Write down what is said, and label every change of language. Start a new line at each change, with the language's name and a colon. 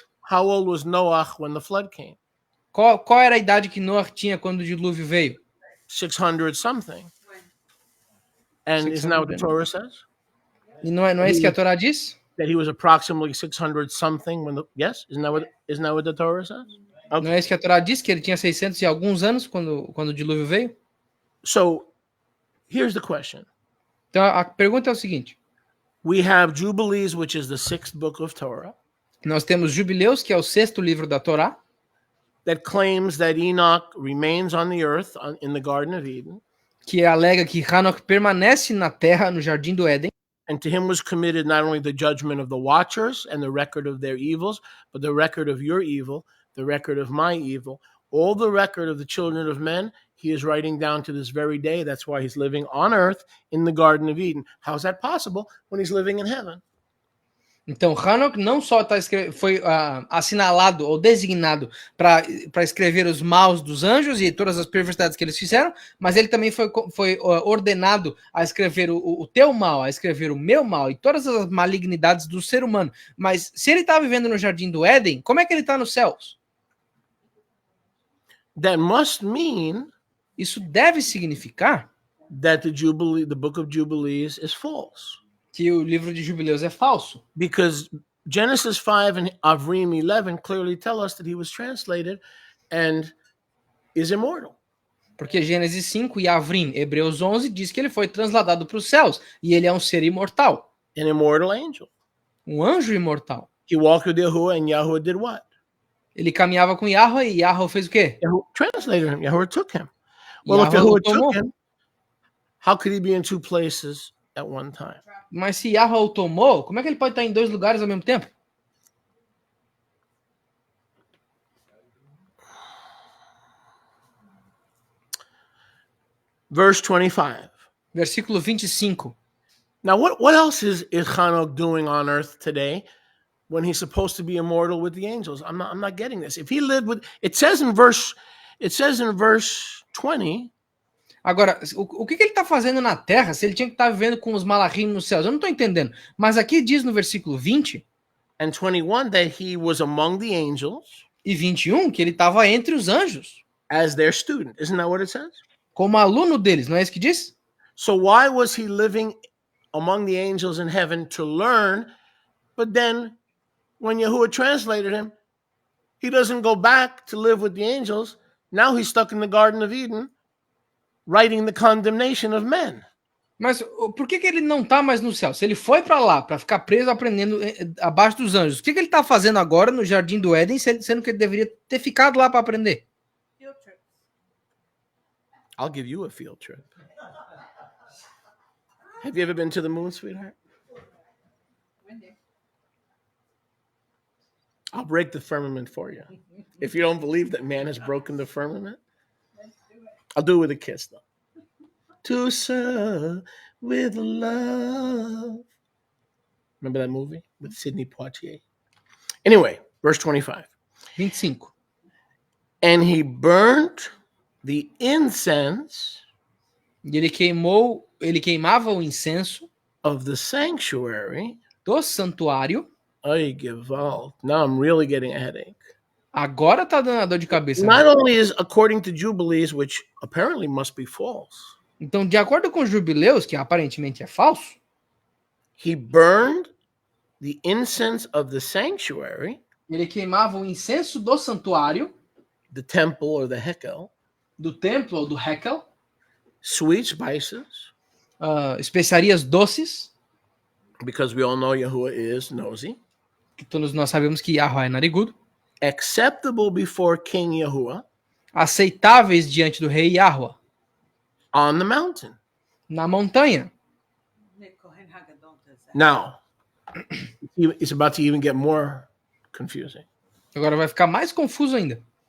English: how old was Noah when the flood came?
Portuguese: Qual era a idade que Noah tinha quando o dilúvio veio?
English: 600 something. And isn't that what the Torah says?
Portuguese: E não é isso que a Torá diz?
English: That he was approximately 600 something when yes, isn't that what the Torah says? Okay.
Portuguese: Não é isso que a Torá diz, que ele tinha 600 e alguns anos quando o dilúvio veio?
English: So, here's the question.
Portuguese: Então a pergunta é o seguinte.
English: We have Jubilees, which is the 6th book of Torah.
Portuguese: Nós temos Jubileus, que é o 6º livro da Torá.
English: that claims that Enoch remains on the earth in the Garden of Eden.
Portuguese: Que alega que Enoch permanece na terra, no Jardim do Éden.
English: And to him was committed not only the judgment of the watchers and the record of their evils, but the record of your evil, the record of my evil, all the record of the children of men, he is writing down to this very day. That's why he's living on earth in the Garden of Eden. How is that possible when he's living in heaven?
Portuguese: Então, Enoch não só foi assinalado ou designado para escrever os maus dos anjos e todas as perversidades que eles fizeram, mas ele também foi ordenado a escrever o teu mal, a escrever o meu mal e todas as malignidades do ser humano. Mas se ele está vivendo no Jardim do Éden, como é que ele está nos céus?
English: That must mean
Portuguese: isso deve significar
English: that the book of Jubilees is false.
Portuguese: Que o livro de Jubileus é falso.
English: Because Genesis 5 and Avrim 11 clearly tell us that he was translated and is immortal.
Portuguese: Porque Gênesis 5 e Avrim, Hebreus 11, diz que ele foi transladado para os céus e ele é um ser imortal.
English: An immortal angel.
Portuguese: Um anjo imortal.
English: He walked with Yahuwah and Yahuwah did what?
Portuguese: Ele caminhava com Yahuwah e Yahuwah fez o quê?
English: Yahuwah translated him. Yahuwah took him. Well, if Yahuwah took him, how could he be in two places at one time?
Portuguese: Mas se Yahuwah o tomou, como é que ele pode estar em dois lugares ao mesmo tempo?
English: Verse 25.
Portuguese: Versículo 25.
English: Now, what else is Enoch doing on earth today when he's supposed to be immortal with the angels? I'm not getting this. If he lived with, it says in verse 20.
Portuguese: Agora, o que ele está fazendo na Terra se ele tinha que estar vivendo com os malachim nos céus? Eu não estou entendendo. Mas aqui diz no versículo 20
English: and 21 that he was among the angels
Portuguese: e 21 que ele estava entre os anjos
English: as their student. Isn't that what it says?
Portuguese: Como aluno deles, não é isso que diz?
English: So why was he living among the angels in heaven to learn, but then when Yahuwah translated him, he doesn't go back to live with the angels. Now he's stuck in the Garden of Eden, writing the condemnation of men.
Portuguese: Mas por que ele não está mais no céu? Se ele foi para lá, para ficar preso aprendendo abaixo dos anjos, o que ele está fazendo agora no Jardim do Éden, sendo que ele deveria ter ficado lá para aprender?
English: Field trip. I'll give you a field trip. Have you ever been to the moon, sweetheart? I'll break the firmament for you. If you don't believe that man has broken the firmament, I'll do it with a kiss, though. To serve with love. Remember that movie with Sidney Poitier? Anyway, verse 25. 25. And he burnt the incense.
Portuguese: E ele queimava o incenso
English: of the sanctuary.
Portuguese: Do santuário.
Yiddish: Ay, Gewalt.
English: Now I'm really getting a headache.
Portuguese: Agora tá dando a dor de cabeça.
English: Not only is according to Jubilees, which apparently must be false.
Portuguese: Então, de acordo com os jubileus, que aparentemente é falso,
English: he burned the incense of the sanctuary.
Portuguese: Ele queimava o incenso do santuário,
English: the temple or the hekel,
Portuguese: do templo ou do hekel,
English: sweet spices,
Portuguese: especiarias doces,
English: because we all know Yahuwah is nosy,
Portuguese: que todos nós sabemos que Yahuwah é narigudo,
English: acceptable before King Yahuwah,
Portuguese: aceitáveis diante do rei Yahuwah,
English: on the mountain,
Portuguese: na montanha.
English: Now, it's about to even get more confusing.
Portuguese: Agora vai ficar mais confuso ainda.